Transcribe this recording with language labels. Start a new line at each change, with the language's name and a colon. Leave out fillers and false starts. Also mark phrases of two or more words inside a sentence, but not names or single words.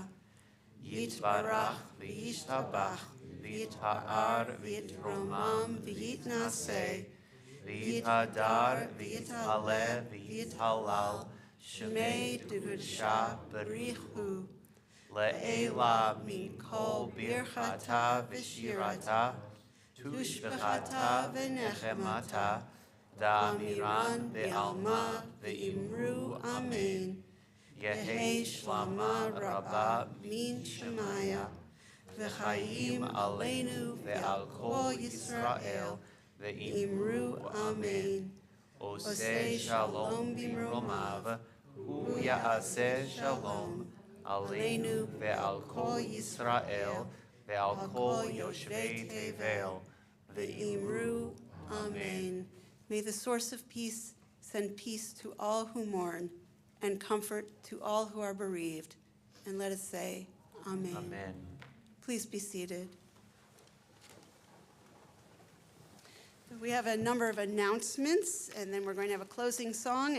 Aramaic: יתברך וישתבח ויתפאר ויתרומם ויתנשא ויתהדר ויתעלה ויתהלל שמה דקודשא בריך הוא לעלא מן כל ברכתא ושירתא תשבחתא ונחמתא דאמירן בעלמא ואמרו, אמן. יהא שלמא רבא מן שמיא, וחיים עלינו ועל כל ישראל, ואמרו, אמן.
Hebrew: עושה שלום במרומיו, הוא יעשה שלום, עלינו ועל כל ישראל, ועל כל יושבי תבל, ואמרו, Amen.
English: May the source of peace send peace to all who mourn, and comfort to all who are bereaved. And let us say, Amen. Amen. Please be seated. We have a number of announcements, and then we're going to have a closing song.